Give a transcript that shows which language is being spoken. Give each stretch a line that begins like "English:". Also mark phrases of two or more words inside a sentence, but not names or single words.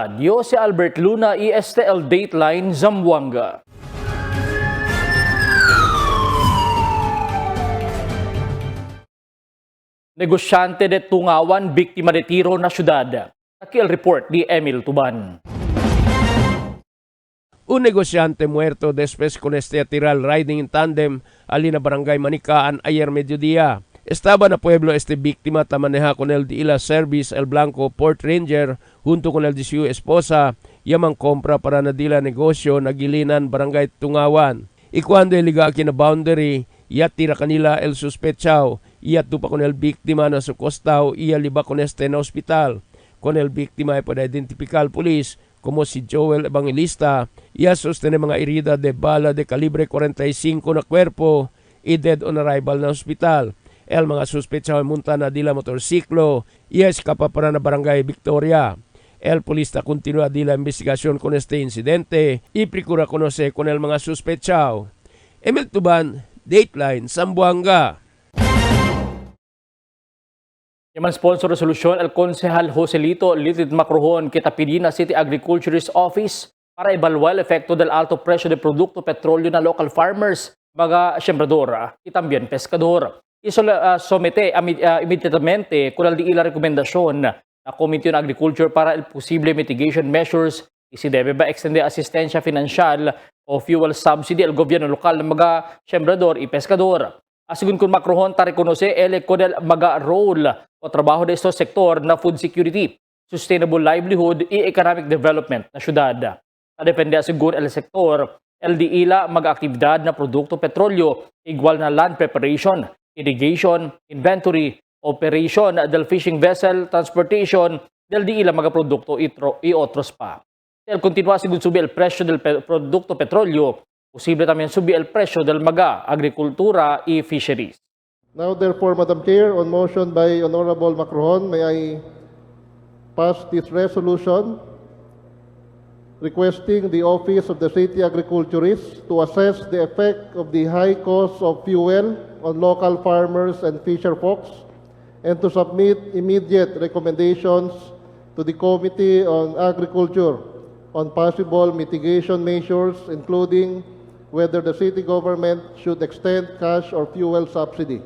Chavacano: Yo si Albert Luna y este el Dateline Zamboanga. Negosyante de Tungawan, biktima de tiro na syudad. Aquí el report di Emil Tuban. Un negosyante muerto después con este atiral
English: riding in tandem
Chavacano: alina barangay Manikaan ayer mediodía. Estaba na pueblo este víctima tamaneja con el de Ila Service El Blanco Port Ranger junto con el de su esposa yamang compra para nadila negosyo na gilinan barangay Tungawan. Y cuando iliga na boundary, iya tira kanila el suspechao, iya tupa con el víctima na su costaw, iya liba con este na hospital. Con el víctima ay pada identificar pulis como si Joel Evangelista, iya sostene mga herida de bala de kalibre 45 na cuerpo y
English: dead on arrival
Chavacano: na hospital. El mga suspechado munta na dila motorsiklo y escapa para na barangay Victoria. El polista continúa dila investigasyon con este incidente y procura conocer con el mga suspechado. Emil Tuban, Dateline, Zamboanga. Yaman sponsor resolution el Konsehal Joselito Litid Macrohon Kitapidina City Agriculturist Office para evaluar el efecto del alto precio de produkto petrolyo na local farmers, mga sembrador y también pescador. Somete inmediatamente con el di ila rekomendasyon na Committee on Agriculture para el posible
English: mitigation measures
Chavacano: y si debe ba extender asistensya financial o
English: fuel subsidy
Chavacano: al gobyerno lokal
Filipino: ng mga
Chavacano: sembrador y pescador. Asigun kung Macrohon ta rekonose el con el mga role o trabaho de estos sektor na
English: food security, sustainable livelihood
Chavacano: y
English: economic development
Chavacano: na syudad. Depende asigun el sektor, el di ila mga aktibidad na produkto petrolyo, igual na
English: land preparation, irrigation, inventory, operation
Chavacano: del
English: fishing vessel, transportation
Chavacano: del di ilang mga produkto y otros pa. El continua sigud subi el presyo del produkto petrolyo, posible también subi el presyo del mga agrikultura y fisheries.
English: Now therefore, Madam Chair, on motion by Honorable Macrohon, may I pass this resolution requesting the Office of the City Agriculturist to assess the effect of the high cost of fuel on local farmers and fisher folks and to submit immediate recommendations to the Committee on Agriculture on possible mitigation measures, including whether the city government should extend cash or fuel subsidy.